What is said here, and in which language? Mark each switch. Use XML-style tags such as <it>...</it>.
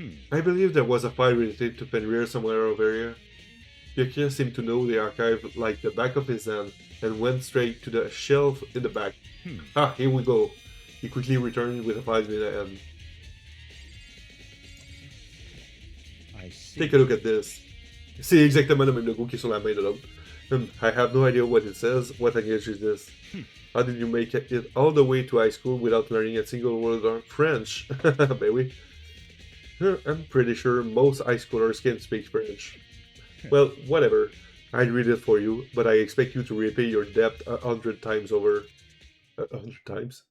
<en>I believe there was a file related to Fenrir somewhere over here. Yokia seemed to know the archive like the back of his hand and went straight to the shelf in the back. Ah, here we go. He quickly returned with a file in the hand. I see. Take a look at this.</en> <fr>C'est exactement le même logo qui est sur la main de l'autre.</fr> <en>I have no idea what it says. What language is this? How did you make it all the way to high school without learning a single word of French?</en> <fr>Ben oui.</fr> <en>I'm pretty sure most high schoolers can speak French. Well, whatever. I'd read it for you, but I expect you to repay your debt 100 times over. 100 times?</en>